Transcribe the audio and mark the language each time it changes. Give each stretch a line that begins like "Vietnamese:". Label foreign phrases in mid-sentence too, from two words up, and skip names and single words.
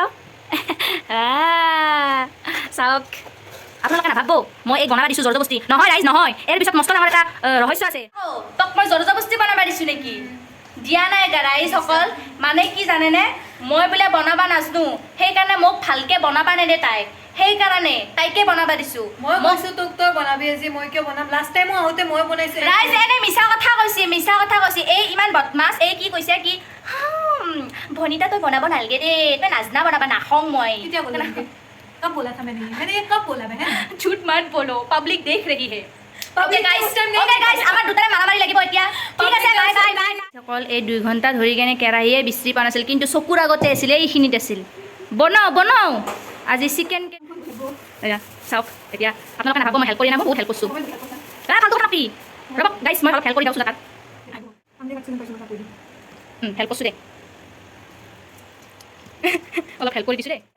Assamese: চাওক আপোনালোকে নাভাবো মই এই বনাব দিছোঁ জলজবস্তি নহয় ৰাইজ নহয় ইয়াৰ পিছত মস্ত ডাঙৰ এটা ৰহস্য আছে তোক মই জলজবস্তি বনাব দিছোঁ নেকি দিয়া নাই ৰাইজসকল মানে কি জানেনে মই বোলে বনাব নাজানো সেইকাৰণে মোক ভালকৈ বনাব নেদে তাই সেইকাৰণে তাইকে বনাব দিছোঁ মই কৈছো তোক তই বনাবি আজি মই কিয় বনাম লাষ্ট টাইম আহোঁতে মই বনাইছো ৰাইজ এনে মিছা কথা কৈছে এই ইমান বদমাছ এই কি কৈছে কি ভনিতা তই বনাব নালাগে দেই তই নাজনা বনাবা নাখং মই
Hindi: क्या बोला कब बोला था मैंने ये कब बोला मैंने झूठ मत बोलो पब्लिक देख रही है
English: Public Okay guys
Assamese: আমাৰ দুটাৰে মাৰামাৰি লাগিব এতিয়া ঠিক আছে বাই অকল এই 2 ঘণ্টা ধৰি কেনে কেৰাহীয়ে বিচৰি পোৱা নাছিল কিন্তু চকুৰ আগতে আছিল এইখিনিত আছিল বনাও আজি চিকেন এয়া চাওক এতিয়া আপোনালোকে নাভাবো মই হেল্প কৰি নাভাবো বহুত হেল্প কৰিছোঁ
English: faltu katha
Assamese: কি ৰ'ব গাইছ মই অলপ হেল্প কৰি দিওঁ তাত হেল্প কৰিছোঁ দে অলপ হেল্প কৰি দিছোঁ